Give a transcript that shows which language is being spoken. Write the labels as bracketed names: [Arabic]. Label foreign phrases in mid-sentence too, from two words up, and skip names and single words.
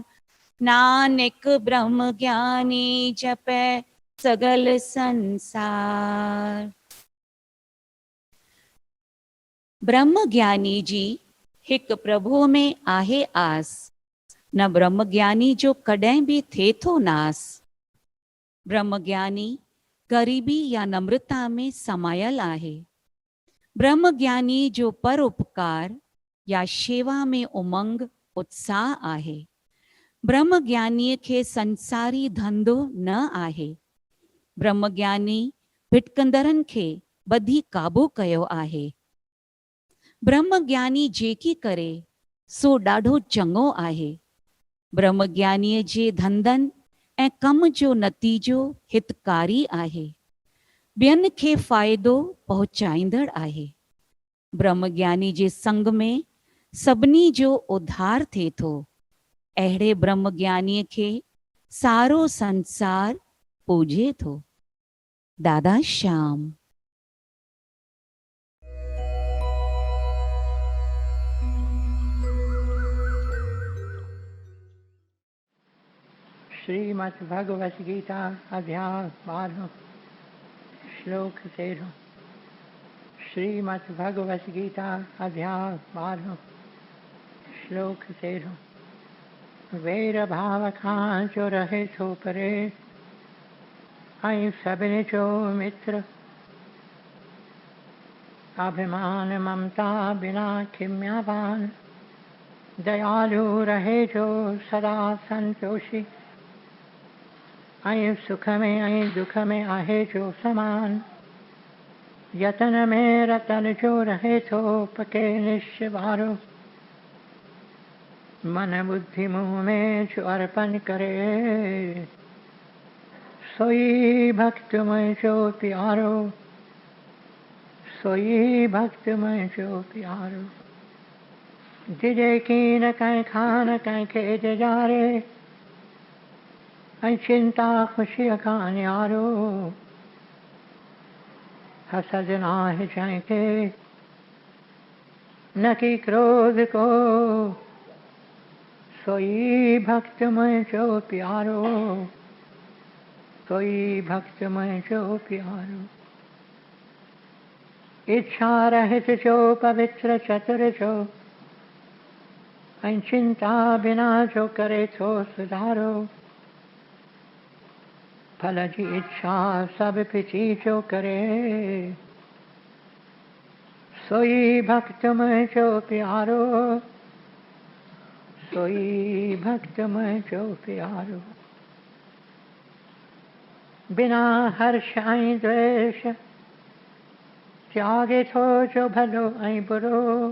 [Punjabi] ਨਾਨਕ ਬ੍ਰਹਮ ਗਿਆਨੀ ਜਪੈ ਸਗਲ ਸੰਸਾਰ। [Sindhi] ब्रह्म ज्ञानी जी हिक प्रभु में आहे आस। न ब्रह्म ज्ञानी जो कॾहिं भी थे थो नास। ब्रह्म ज्ञानी गरीबी या नम्रता में समायल आहे। ब्रह्म ज्ञानी जो परोपकार या सेवा में उमंग उत्साह आहे। ब्रह्मज्ञानीअ खे संसारी धंधो न आहे। ब्रह्मज्ञानी भिटकंदड़नि खे ॿधी काबू कयो आहे। ब्रह्मज्ञानी जेकी करे सो ॾाढो चङो आहे। ब्रह्मज्ञानीअ जे धंधनि ऐं कम जो नतीजो हितकारी आहे, ॿियनि खे फ़ाइदो पहुचाईंदड़ आहे। ब्रह्मज्ञानी जे संग में सभिनी जो उद्धार थिए थो। अहिड़े ब्रह्मज्ञानीअ खे सारो संसार पूॼे थो। दादा श्याम। श्रीमद् भगवत गीता अध्याय 12 श्लोक 13। श्रीमद् भगवत गीता अध्याय 12 श्लोक 13। वैर भाव खां जो रहे थो परे, ऐं सभिनी जो मित्र। अभिमान ममता बिना खिम्यावान, दयालु रहे जो सदा संतोषी। ऐं सुख में ऐं दुख में आहे जो समान, यतन में रतन जो रहे थो पके निश्चय वारो। मन बुद्धि मुँह में जो अर्पण करे, सोई भक्त में जो प्यारो। सोई भक्त में जो प्यारो। जिजे की न कहीं खान कहीं खेत जारे, ऐं चिंता खुशी का न्यारो। हसद नाहि जंहिंखे न की क्रोध को, सोई भक्त मुंहिंजो प्यारो। सोई भक्त मुंहिंजो प्यारो। इच्छा रहित जो पवित्र चतुर जो, ऐं चिंता बिना जो करे थो सुधारो। फल जी इच्छा सब पिछी जो करे, सोई भक्त मुंहिंजो प्यारो। सोई भक्त मुंहिंजो प्यारो। बिना हर्ष ऐं द्वेष त्यागे थो जो भलो ऐं बुरो।